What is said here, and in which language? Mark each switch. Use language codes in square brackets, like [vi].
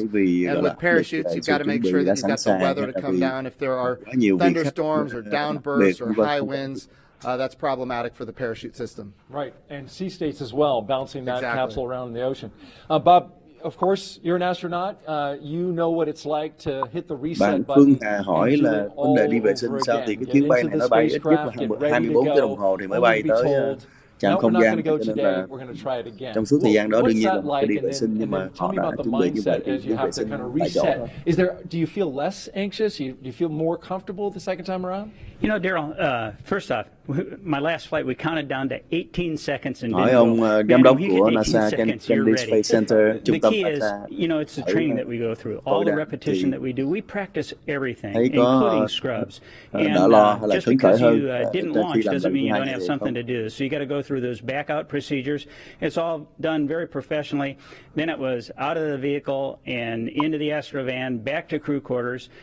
[en] And with parachutes, you've got to make sure that you've got the weather to come down. If there are thunderstorms or downbursts or high winds, that's problematic for the parachute system. Right, and sea states as well, bouncing that capsule around in the ocean. Bob, of course, you're an astronaut. You know what it's like to hit the reset button. [vi] Bạn Phương hỏi là vấn đề đi vệ sinh sao thì cái chuyến bay này nó bay ít nhất là 24 tiếng đồng hồ thì mới bay tới trạm không gian, cho nên là trong suốt thời gian đó đương nhiên là phải đi vệ sinh, nhưng mà họ đã chuẩn bị như vậy thì đi vệ sinh tại chỗ. [en] Do you feel less anxious? Do you feel more comfortable the second time around? Daryl, first off, my last flight we counted down to 18 seconds and [vi] hỏi ông giám đốc của NASA Kennedy Space Center, trung tâm NASA. [en] It's the training that we go through, all the repetition that we do. We practice everything, including scrubs. And just because you didn't launch doesn't mean you don't have something to do. So you got to go through those back out procedures. It's all done very professionally. Then it was out of the vehicle and into the Astrovan, back to crew quarters.